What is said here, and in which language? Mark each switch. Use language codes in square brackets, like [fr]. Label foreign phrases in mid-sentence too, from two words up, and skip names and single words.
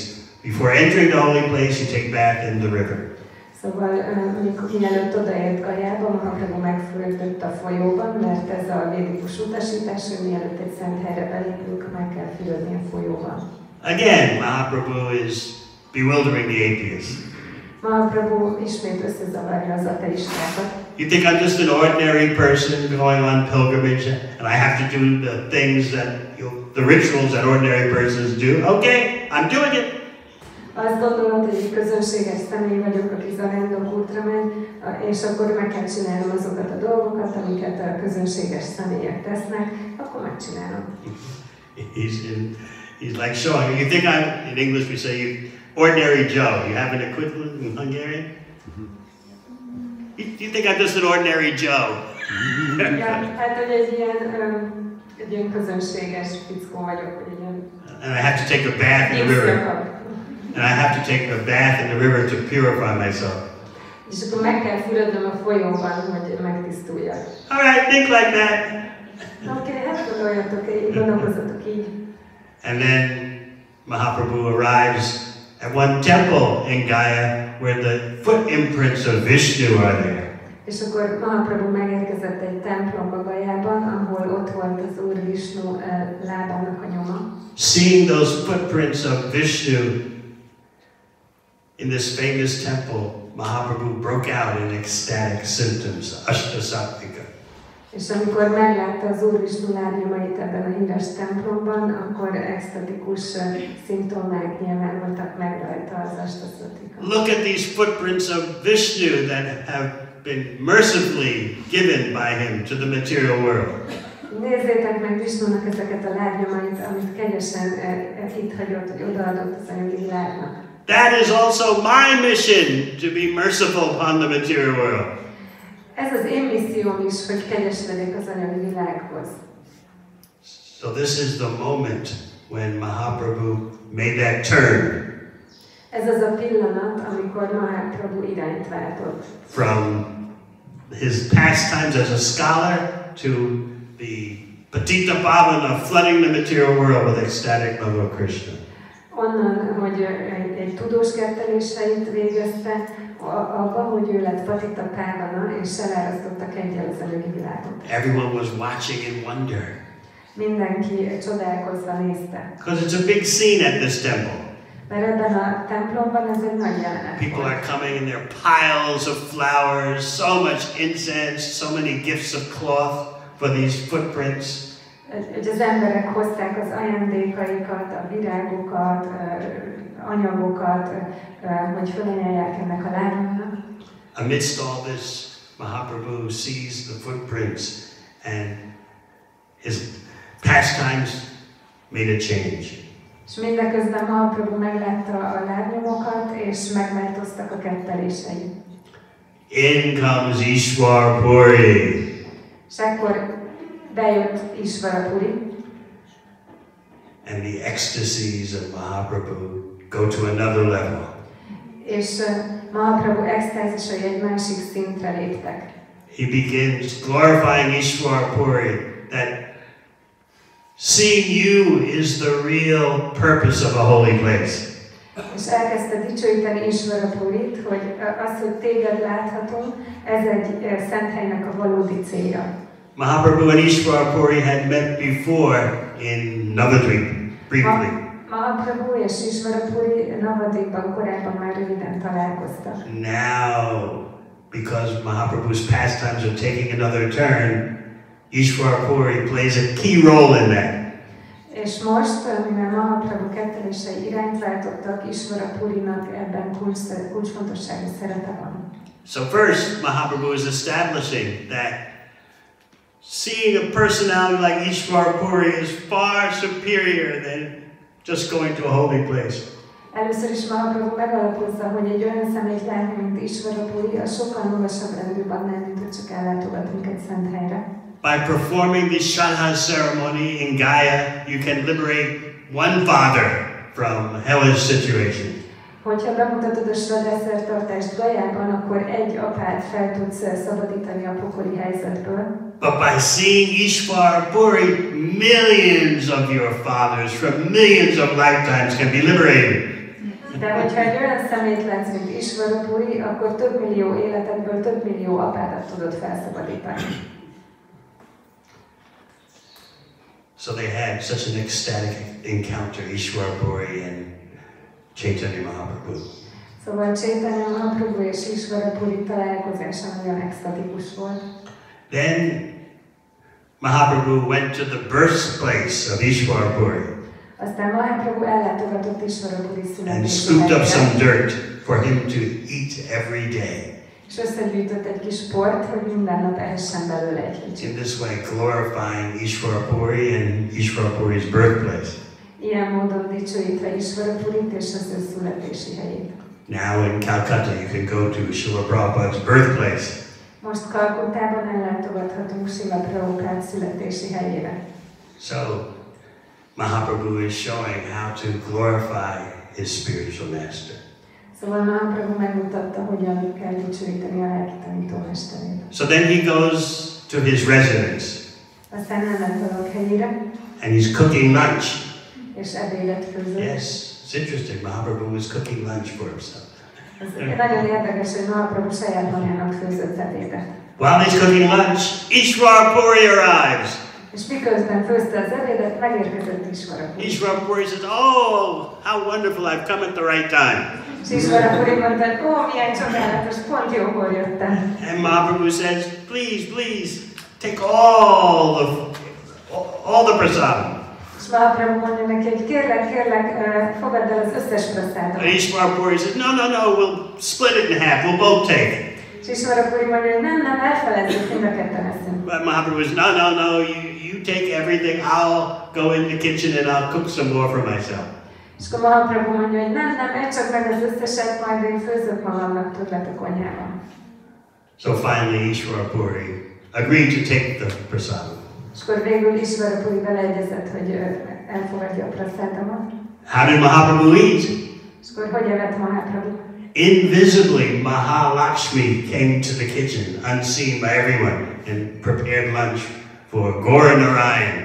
[en] Before entering the holy place, you take bath in the river. [hu] Szóval, mielőtt odaért Gajába, Mahaprabhu megfürdött a folyóban, mert ez a védikus utasítás, hogy mielőtt egy szent helyre belépünk, meg kell fürödni a folyóban. [en] Again, Mahaprabhu is bewildering the atheists. [hu] Mahaprabhu ismét összezavarja az ateistákat. [en] You think I'm just an ordinary person going on pilgrimage and I have to do the things that, the rituals that ordinary persons do? Okay, I'm doing it. [hu] Azt gondolod, hogy egy közönséges személy vagyok, aki zarándok útra megy, és akkor meg kell csinálnom azokat a dolgokat, amiket a közönséges személyek tesznek, akkor megcsinálom. [en] He's like showing. You think I'm, in English we say ordinary Joe. You have an equivalent in Hungarian? You think I'm just an ordinary Joe? [hu] Ja, hát, hogy egy ilyen közönséges fickó vagyok, hogy ilyen... [en] And I have to take a bath in the river. And I have to take a bath in the river to purify myself. [hu] És akkor meg kell fürödnöm a folyóban, hogy megtisztuljak. [en] All right, think like that. [hu] Oké, hát gondolkozzatok így. [en] And then Mahaprabhu arrives at one temple in Gaya where the foot imprints of Vishnu are there. [hu] És akkor Mahaprabhu megérkezett egy templomba Gajában, ahol ott volt az Úr Vishnu lábának a nyoma. [en] Seeing those footprints of Vishnu, In this famous temple, Mahaprabhu broke out in ecstatic symptoms, ashtasattvika. [hu] És amikor meglátta az Úr Visnu lábnyomait ebben a híres templomban, akkor extatikus szimptomák nyilvánultak meg rajta az ashtasattvika. [en] Look at these footprints of Vishnu that have been mercifully given by him to the material world. [hu] Nézzétek meg Visnunak ezeket a lábnyomait, amit kegyesen itt hagyott, hogy odaadott az anyagi világnak. [en] That is also my mission, to be merciful upon the material world. [hu] Ez az én misszióm is, hogy kegyes legyek az anyagi világhoz. [en] So this is the moment when Mahaprabhu made that turn. [hu] Ez az a pillanat, amikor Mahaprabhu irányt váltott. [en] From his pastimes as a scholar to the [sa] patita pavana, [en] flooding the material world with ecstatic love of Krishna. [hu] Onnan, hogy egy tudós ketteléseit végezte, abba, hogy ő lett [sa] patita pávana, [hu] és elárasztotta kengyel az anyagi világot. [en] Everyone was watching in wonder. [hu] Mindenki csodálkozva nézte. [en] Because it's a big scene at this temple. [hu] Mert ebben a templomban ez egy nagy jelenet. [en] People are coming in their piles of flowers, so much incense, so many gifts of cloth for these footprints. [hu] Hogy az emberek hozták az ajándékaikat, a virágokat, anyagokat, hogy fölanyelják ennek a lábnyomnak. [en] Amidst all this, Mahaprabhu sees the footprints and his pastimes made a change. [hu] És mindeközben Mahaprabhu meglátta a lábnyomokat, és megváltoztak a kettelései. [en] In comes Ishwar Puri. [hu] És akkor bejött Ishvarapuri. [en] And the ecstasies of Mahaprabhu go to another level. [hu] És Mahaprabhu extázisai egy másik szintre léptek. [en] He begins glorifying Ishwar Puri, that seeing you is the real purpose of a holy place. [hu] És elkezdte dicsőíteni Ishvarapurit, hogy az, hogy téged láthatunk, ez egy szent helynek a valódi célja. [en] Mahaprabhu and Ishwar Puri had met before in Navadvip, briefly. [hu] Mahaprabhu és Ishvarapuri Navadvipban korábban már röviden találkoztak. [en] Now, because Mahaprabhu's pastimes are taking another turn, Ishwar Puri plays a key role in that. [hu] És most, mivel Mahaprabhu kettelései irányt váltottak, Ishvarapurinak ebben kulcsfontosságú szerepe van. [en] So first, Mahaprabhu is establishing that seeing a personality like Ishwar Puri is far superior than just going to a holy place. [hu] Először is Mahaprabhu megalapozza, hogy egy olyan személyt látni, mint Ishvarapuri, az sokkal magasabb rendűbb annál, mint hogy csak ellátogatunk egy szent helyre. [en] By performing the Shraddha ceremony in Gaya, you can liberate one father from hellish situation. [hu] Hogyha bemutatod a Shraddha szertartást Gajában, akkor egy apát fel tudsz szabadítani a pokoli helyzetből. [en] But by seeing Ishwar Puri, millions of your fathers from millions of lifetimes can be liberated. [hu] De hogyha egy olyan személyt látsz, mint Ishvarapuri, akkor több millió életedből több millió apádat tudod felszabadítani. [en] So they had such an ecstatic encounter, Ishwar Puri and Chaitanya Mahaprabhu. [hu] Szóval Chaitanya Mahaprabhu és Ishvarapuri találkozása nagyon extatikus volt. [en] Then Mahaprabhu went to the birthplace of Ishwar Puri [hu] Aztán Mahaprabhu ellátogatott Ishvarapuri [en] and [hu] születési [en] scooped up some [hu] helyére, [en] dirt for him to eat every day. [hu] és összegyűjtött egy kis port, hogy minden nap ehessen belőle egy [en] In [hu] kicsit. [en] this way, glorifying Ishwar Puri and Ishwar Puri's birthplace. [hu] Ilyen módon dicsőítve Ishvarapurit és az ő születési helyét. [en] Now in Calcutta, you can go to Srila Prabhupada's birthplace. [hu] Most Kalkuttában ellátogathatunk Srila Prabhupád születési helyére. [en] So, Mahaprabhu is showing how to glorify his spiritual master. [hu] Szóval Mahaprabhu megmutatta, hogyan kell dicsőíteni a lelki tanítómesterét. [en] So then he goes to his residence. [hu] Aztán elment a lakhelyére, [en] And he's cooking lunch. [hu] és ebédet főzött. [en] Yes, it's interesting. Mahaprabhu was cooking lunch for himself. [hu] Ez nagyon érdekes, hogy Mahaprabhu saját magának főzött ebédet. [en] While he's cooking lunch, Ishwar Puri arrives. [hu] És miközben főzte az ebédet, megérkezett Ishvarapuri. [en] Ishwar Puri says, "Oh, how wonderful! I've come at the right time." [hu] Srila Puri mondta, hogy ó, milyen csodálatos, pont jókor jöttem. [en] And Mahaprabhu says, please, take all the prasadam. [hu] És Mahaprabhu mondja neki, hogy kérlek, fogadd el az összes prasádot. [en] And Ishwara Puri says, no, we'll split it in half, we'll both take it. [hu] És Ishwara Puri mondja, hogy nem, elfelejtjük, mind a ketten eszünk. [en] But Mahaprabhu says, no, you take everything, I'll go in the kitchen and I'll cook some more for myself. [hu] És akkor Mahaprabhu mondja, hogy nem, edd csak meg az összeset, majd én főzök magamnak többet a konyhában. [en] So finally Ishwara Puri agreed to take the prasadam. [hu] És akkor végül Ishwara Puri beleegyezett, hogy elfogadja a praszádamat. [en] How did Mahaprabhu eat? [hu] És akkor hogy evett Mahaprabhu? [en] Invisibly, Mahalakshmi came to the kitchen, unseen by everyone, and prepared lunch for Gaura Narayan.